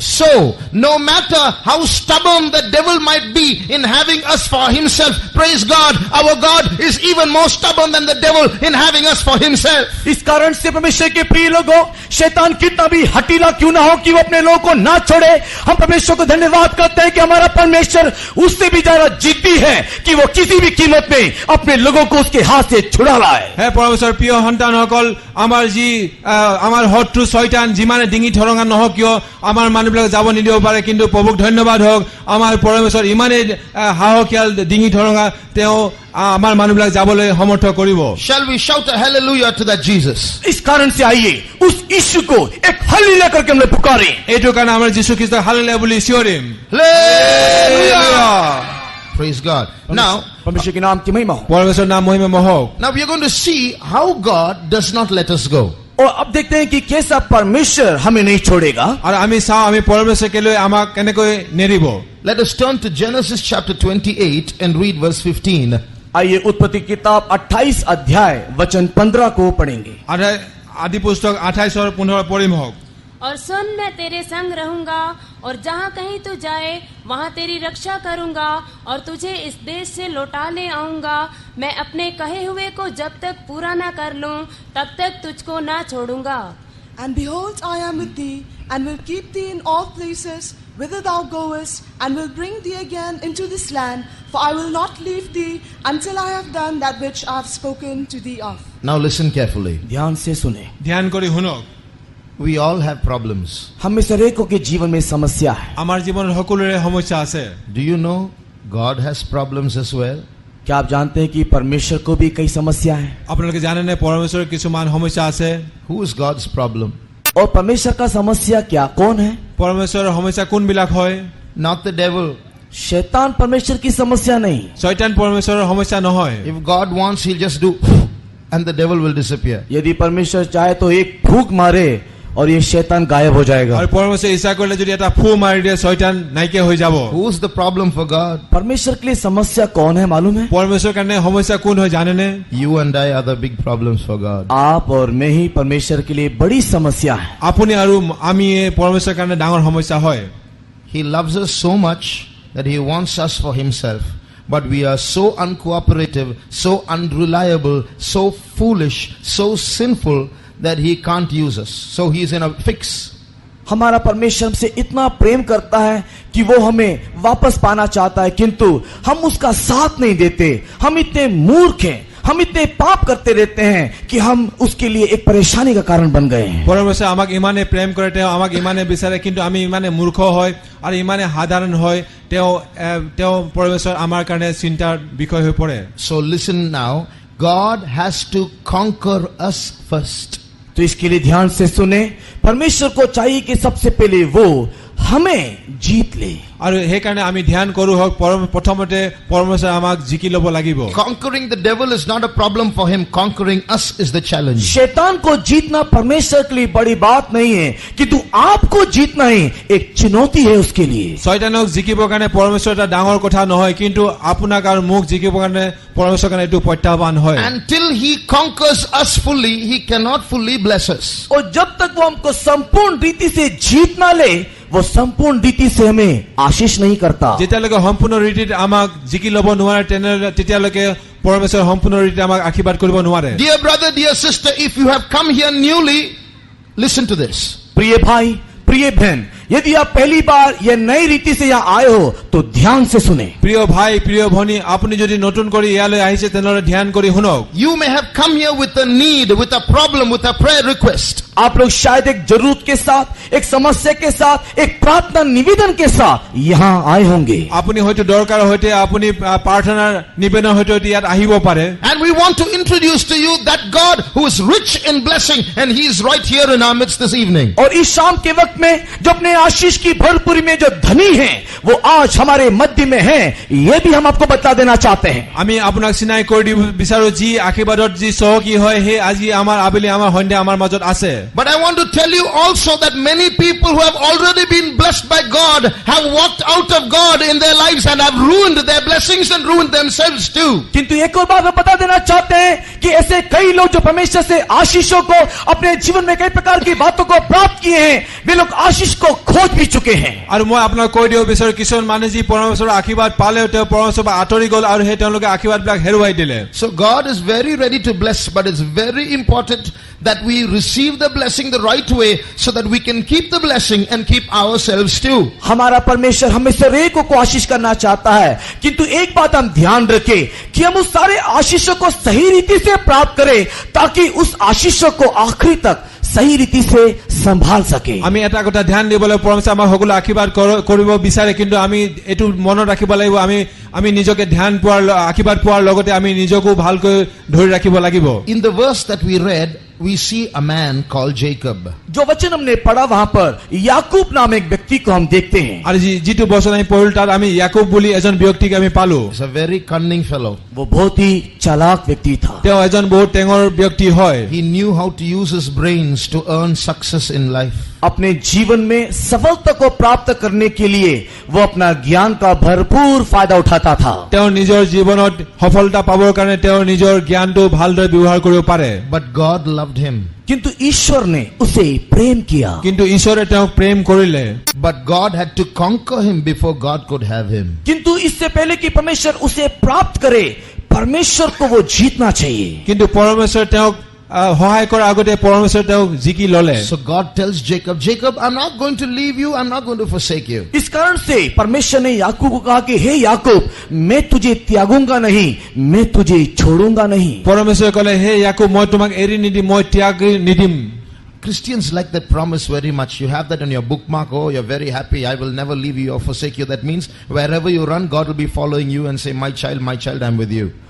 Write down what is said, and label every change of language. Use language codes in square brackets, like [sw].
[en] So, no matter how stubborn the devil might be in having us for himself, praise God, our God is even more stubborn than the devil in having us for himself. [hi] इस कारण से परमेश्वर के प्रिय लोगों, शैतान कितना भी हठीला क्यों ना हो कि वो अपने लोगों को ना छोड़े। हम परमेश्वर को धन्यवाद करते हैं कि हमारा परमेश्वर उससे भी ज्यादा जिद्दी है कि वो किसी भी कीमत में अपने लोगों को उसके हाथ से छुड़ा लाए। [as] হে পৰমেশ্বৰ প্ৰিয় সন্তানসকল, আমাৰ যি আমাৰ শত্ৰু শয়তান যিমানে ডিঙি ঠৰঙা নহওক কিয় আমাৰ মানুহবিলাক যাব নিদিব পাৰে, কিন্তু প্ৰভুক ধন্যবাদ হওক, আমাৰ পৰমেশ্বৰ ইমানেই সাহসীয়াল ডিঙি ঠৰঙা, তেওঁ আমাৰ মানুহবিলাক যাবলৈ সমৰ্থ কৰিব। [en] Shall we shout a hallelujah to that Jesus? [hi] इस कारण से आइए उस यीशु को एक हल्ला करके हम लोग पुकारें। [as] এইটো কাৰণে আমাৰ যীশু খ্ৰীষ্টক হালেলুয়া বুলি চিঞৰিম। [en] Hallelujah! Praise God. Now, [hi] परमेश्वर के नाम की महिमा हो। [as] পৰমেশ্বৰ নাম মহিমা হওক। [en] now we are going to see how God does not let us go. [hi] और अब देखते हैं कि कैसा परमेश्वर हमें नहीं छोड़ेगा। [as] আৰু আমি চাওঁ আমি পৰমেশ্বৰ কেলৈ আমাক কেনেকৈ নেৰিব। [en] Let us turn to Genesis chapter 28 and read verse 15. [hi] आइए उत्पत्ति किताब 28 अध्याय वचन 15 को पढ़ेंगे। [as] आदि पुस्तक 28 और 15 पढ़िम हक। [hi] और सुन, मैं तेरे संग रहूंगा और जहाँ कहीं तू जाए वहाँ तेरी रक्षा करूंगा और तुझे इस देश से लौटा ले आऊंगा। मैं अपने कहे हुए को जब तक पूरा न कर लूं तब तक तुझको ना छोड़ूंगा। [en] And behold, I am with thee, and will keep thee in all places whither thou goest, and will bring thee again into this land, for I will not leave thee until I have done that which I have spoken to thee of. Now listen carefully. [hi] ध्यान से सुने। [as] ध्यान करी हुनक। [en] We all have problems. [hi] हम में से हरेकों के जीवन में समस्या है। [as] আমাৰ জীৱনত সকলোৰে সমস্যা আছে। [en] Do you know God has problems as well? [hi] क्या आप जानते हैं कि परमेश्वर को भी कई समस्या है? [as] আপোনালোকে জানেনে পৰমেশ্বৰৰ কিছুমান সমস্যা আছে? [en] Who is God's problem? [hi] और परमेश्वर का समस्या क्या कौन है? [as] পৰমেশ্বৰৰ সমস্যা কোনবিলাক হয়? [en] Not the devil. [hi] शैतान परमेश्वर की समस्या नहीं। [as] শয়তান পৰমেশ্বৰৰ সমস্যা নহয়। [en] If God wants, he'll just do and the devil will disappear. [hi] यदि परमेश्वर चाहे तो एक फूंक मारे और ये शैतान गायब हो जाएगा। [as] আৰু পৰমেশ্বৰে ইচ্ছা কৰিলে যদি এটা ফু মাৰি দিয়ে শয়তান নাইকিয়া হৈ যাব। [en] Who's the problem for God? [hi] परमेश्वर के लिए समस्या कौन है मालूम है? [as] পৰমেশ্বৰৰ কাৰণে সমস্যা কোন হয় জানেনে? [en] You and I are the big problems for God. [hi] आप और मैं ही परमेश्वर के लिए बड़ी समस्या है। [as] আপুনি আৰু আমি পৰমেশ্বৰৰ কাৰণে ডাঙৰ সমস্যা হয়। [en] He loves us so much that he wants us for himself. But we are so uncooperative, so unreliable, so foolish, so sinful that he can't use us. So he is in a fix. [hi] हमारा परमेश्वर हमसे इतना प्रेम करता है कि वो हमें वापस पाना चाहता है, किंतु हम उसका साथ नहीं देते। हम इतने मूर्ख हैं, हम इतने पाप करते रहते हैं कि हम उसके लिए एक परेशानी का कारण बन गए हैं। [as] পৰমেশ্বৰে আমাক ইমানে প্ৰেম কৰে, তেওঁ আমাক ইমানে বিচাৰে, কিন্তু আমি ইমানে মূৰ্খ হয় আৰু ইমানে সাধাৰণ হয়, তেওঁ পৰমেশ্বৰ আমাৰ কাৰণে চিন্তাৰ বিষয় হৈ পৰে। [en] So listen now. God has to conquer us first. [hi] तो इसके लिए ध्यान से सुने। परमेश्वर को चाहिए कि सबसे पहले वो हमें जीत ले। [as] আৰু সেইকাৰণে আমি ধ্যান কৰো হক প্ৰথমতে পৰমেশ্বৰে আমাক জিকি ল'ব লাগিব। [en] Conquering the devil is not a problem for him. Conquering us is the challenge. [hi] शैतान को जीतना परमेश्वर के लिए बड़ी बात नहीं है, किंतु आपको जीतना ही एक चुनौती है उसके लिए। [as] শয়তানক জিকিবৰ কাৰণে পৰমেশ্বৰ এটা ডাঙৰ কথা নহয়, কিন্তু আপোনাক আৰু মোক জিকিবৰ কাৰণে পৰমেশ্বৰৰ কাৰণে এইটো প্ৰত্যাহ্বান হয়। [en] Until he conquers us fully, he cannot fully bless us. [hi] और जब तक वो हमको संपूर्ण रीति से जीत ना ले, वो संपूर्ण रीति से हमें आशीष नहीं करता। [as] যেতিয়ালৈকে সম্পূৰ্ণ ৰীতিত আমাক জিকি ল'ব নোৱাৰে তেতিয়ালৈকে পৰমেশ্বৰ সম্পূৰ্ণ ৰীতিত আমাক আশীৰ্বাদ কৰিব নোৱাৰে। [en] Dear brother, dear sister, if you have come here newly, listen to this. [hi] प्रिय भाई, प्रिय बहन, यदि आप पहली बार ये नई रीति से यहाँ आए हो तो ध्यान से सुने। [as] প্ৰিয় ভাই, প্ৰিয় ভনী, আপুনি যদি নতুন কৰি ইয়ালৈ আহিছে তেনেহলে ধ্যান কৰি শুনক। [en] You may have come here with a need, with a problem, with a prayer request. [hi] आप लोग शायद एक जरूरत के साथ, एक समस्या के साथ, एक प्रार्थना निवेदन के साथ यहाँ आए होंगे। [as] আপুনি হয়তো দৰকাৰৰ সৈতে আপুনি প্ৰাৰ্থনাৰ নিবেদনৰ সৈতে ইয়াত আহিব পাৰে। [en] And we want to introduce to you that God who is rich in blessing, and he is right here in our midst this evening. [hi] और इस शाम के वक्त में जो अपने आशीष की भरपूरी में जो धनी हैं, वो आज हमारे मध्य में हैं, ये भी हम आपको बता देना चाहते हैं। [as] আমি আপোনাক চিনাই কৰি দিব বিচাৰো যি আশীৰ্বাদত যি চহকী হয় সেই আজি আমাৰ আবেলি আমাৰ সন্ধ্যা আমাৰ মাজত আছে। [en] But I want to tell you also that many people who have already been blessed by God have walked out of God in their lives and have ruined their blessings and ruined themselves too. [hi] किंतु एक और बात हम बता देना चाहते हैं कि ऐसे कई लोग जो परमेश्वर से आशीषों को अपने जीवन में कई प्रकार की बातों को प्राप्त किए हैं, वे लोग आशीष को खोज भी चुके हैं। [as] আৰু মই আপোনাক কৈ দিব বিচাৰো কিছুমান মানুহে যি পৰমেশ্বৰৰ আশীৰ্বাদ পালেও তেওঁ পৰমেশ্বৰৰ পৰা আঁতৰি গ'ল আৰু সেই তেওঁলোকে আশীৰ্বাদবিলাক হেৰুৱাই দিলে। [en] So God is very ready to bless, but it's very important that we receive the blessing the right way so that we can keep the blessing and keep ourselves too. [hi] हमारा परमेश्वर हमें से हरेक को आशीष करना चाहता है, किंतु एक बात हम ध्यान रखें कि हम उस सारे आशीषों को सही रीति से प्राप्त करें ताकि उस आशीषों को आखिरी तक सही रीति से संभाल सके। [as] আমি এটা কথা ধ্যান দিব লাগিব পৰমেশ্বৰে আমাক সকলো আশীৰ্বাদ কৰিব বিচাৰে, কিন্তু আমি এটো মনত ৰাখিব লাগিব আমি নিজকে ধ্যান পোৱাৰ আশীৰ্বাদ পোৱাৰ লগতে আমি নিজকো ভালকৈ ধৰি ৰাখিব লাগিব। [en] In the verse that we read, we see a man called Jacob. [hi] जो वचन हमने पढ़ा वहां पर याकूब नाम एक व्यक्ति को हम देखते हैं। [as] আৰু যিটো বচন আমি পঢ়িলো তাত আমি ইয়াকूब বুলি এজন ব্যক্তিক আমি পালো। [en] He's a very cunning fellow. [hi] वो बहुत ही चालाक व्यक्ति था। [as] তেওঁ এজন বহুত টেঙৰ ব্যক্তি হয়। [en] He knew how to use his brains to earn success in life. [hi] अपने जीवन में सफलता को प्राप्त करने के लिए वो अपना ज्ञान का भरपूर फायदा उठाता था। [as] তেওঁ নিজৰ জীৱনত সফলতা পাবৰ কাৰণে তেওঁ নিজৰ জ্ঞানটো ভালদৰে ব্যৱহাৰ কৰিব পাৰে। [en] But God loved him. [hi] किंतु ईश्वर ने उसे प्रेम किया। [as] কিন্তু ঈশ্বৰে তেওঁক প্ৰেম কৰিলে। [en] But God had to conquer him before God could have him. [hi] किंतु इससे पहले कि परमेश्वर उसे प्राप्त करे, परमेश्वर को वो जीतना चाहिए। [as] কিন্তু পৰমেশ্বৰে তেওঁক সহায় কৰাৰ আগতে পৰমেশ্বৰে তেওঁক জিকি ললে। [en] So God tells Jacob, Jacob, I'm not going to leave you, I'm not going to forsake you. [hi] इस कारण से परमेश्वर ने याकूब को कहा कि हे याकूब, मैं तुझे त्यागूंगा नहीं, मैं तुझे छोड़ूंगा नहीं। [as] পৰমেশ্বৰে ক'লে হে ইয়াকूब মই তোমাক এৰি নিদিম, মই ত্যাগ নিদিম। [en] Christians like that promise very much. You have that on your bookmark. Oh, you're very happy. I will never leave you or forsake you. That means wherever you run, God will be following you and say, my child, I'm with you.